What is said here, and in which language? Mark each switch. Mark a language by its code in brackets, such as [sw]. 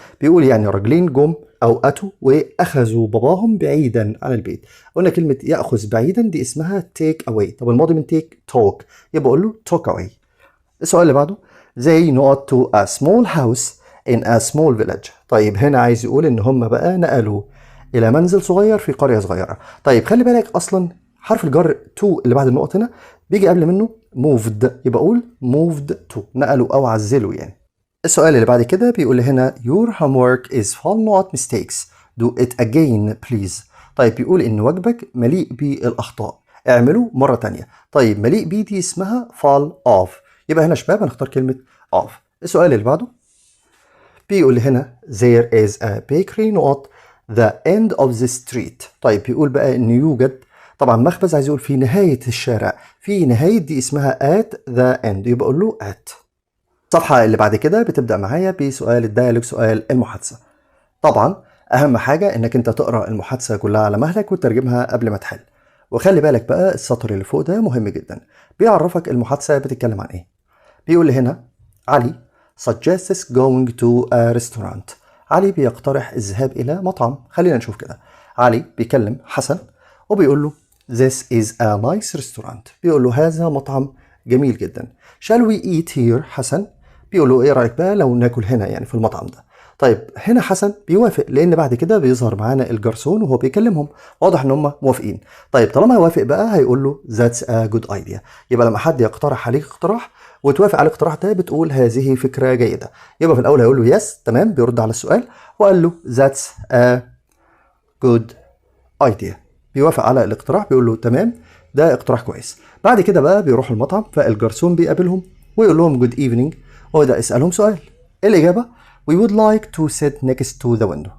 [ar] بيقول يعني راجلين جم او اتوا واخذوا باباهم بعيدا عن البيت. قلنا كلمه ياخذ بعيدا دي اسمها [en] take away. [ar] طب الماضي من [en] take talk، [ar] يبقى اقول له [en] talk away. [ar] السؤال اللي بعده [en] they not to a small house in a small village. [ar] طيب هنا عايز يقول ان هم بقى نقلوا الى منزل صغير في قريه صغيره. طيب خلي بالك اصلا حرف الجر to اللي بعد النقط هنا بيجي قبل منه moved، يبقى اقول [en] moved to، [ar] نقلوا او عزلوا يعني. السؤال اللي بعد كده بيقول هنا [en] your homework is full not mistakes do it again please. [ar] طيب بيقول ان واجبك مليء بالاخطاء، اعمله مره تانية. طيب مليء بيه دي اسمها [en] fall off، [ar] يبقى هنا شباب هنختار كلمه off. السؤال اللي بعده بيقول هنا [en] there is a bakery not the end of the street. [ar] طيب بيقول بقى ان يوجد طبعا مخبز، عايز يقول في نهايه الشارع، في نهايه دي اسمها [en] at the end، [ar] يبقى اقول له at. الصفحة اللي بعد كده بتبدأ معايا بسؤال الديالوج، سؤال المحادثة. طبعا أهم حاجة إنك أنت تقرأ المحادثة كلها على مهلك وتترجمها قبل ما تحل. وخلي بالك بقى السطر اللي فوق ده مهم جدا، بيعرفك المحادثة بتتكلم عن إيه. بيقول هنا [en] Ali suggests going to a restaurant. [ar] علي بيقترح الذهاب إلى مطعم. خلينا نشوف كده. علي بيكلم حسن وبيقول له [en] this is a nice restaurant. [ar] بيقول له هذا مطعم جميل جدا. [en] shall we eat here [ar] حسن؟ بيقول له ايه رايك بقى لو ناكل هنا يعني في المطعم ده. طيب هنا حسن بيوافق لان بعد كده بيظهر معانا الجرسون وهو بيكلمهم، واضح ان هم موافقين. طيب طالما يوافق بقى هيقول له [en] that's a good idea. [ar] يبقى لما حد يقترح عليك اقتراح وتوافق على الاقتراح ده بتقول هذه فكره جيده. يبقى في الاول هيقول له يس تمام، بيرد على السؤال وقال له [en] that's a good idea، [ar] بيوافق على الاقتراح، بيقول له تمام ده اقتراح كويس. بعد كده بقى بيروح المطعم، فالجرسون بيقابلهم ويقول لهم [en] good evening، [ar] وده اسالهم سؤال. الاجابه [en] we would like to sit next to the window.